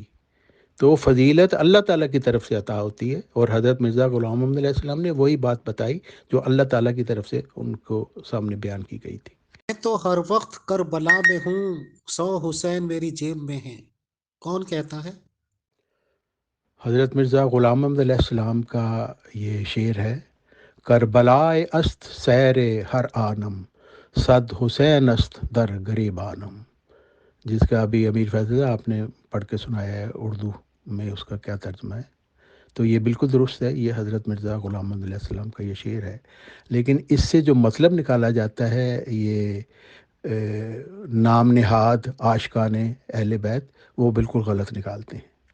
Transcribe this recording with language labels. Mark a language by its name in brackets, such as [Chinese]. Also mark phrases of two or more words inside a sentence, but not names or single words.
[Urdu] تو فضیلت اللہ تعالیٰ کی طرف سے عطا ہوتی ہے، اور حضرت مرزا غلام محمد علیہ السلام نے وہی بات بتائی جو اللہ تعالیٰ کی طرف سے ان کو سامنے بیان کی گئی تھی۔ میں تو ہر وقت کربلا میں ہوں، 100 حسین میری جیب میں ہیں، کون کہتا ہے؟ حضرت مرزا غلام محمد علیہ السلام کا یہ شعر ہے: [Persian] کربلائے است سیر ہر آنم، صد حسین است در گریبانم، [Urdu] جس کا ابھی امیر فیض آپ نے پڑھ کے سنایا ہے اردو میں، اس کا کیا ترجمہ ہے۔ تو یہ بالکل درست ہے، یہ حضرت مرزا غلام محمد علیہ السلام کا یہ شعر ہے، لیکن اس سے جو مطلب نکالا جاتا ہے یہ نام نہاد عاشقان اہل بیت وہ بالکل غلط نکالتے ہیں۔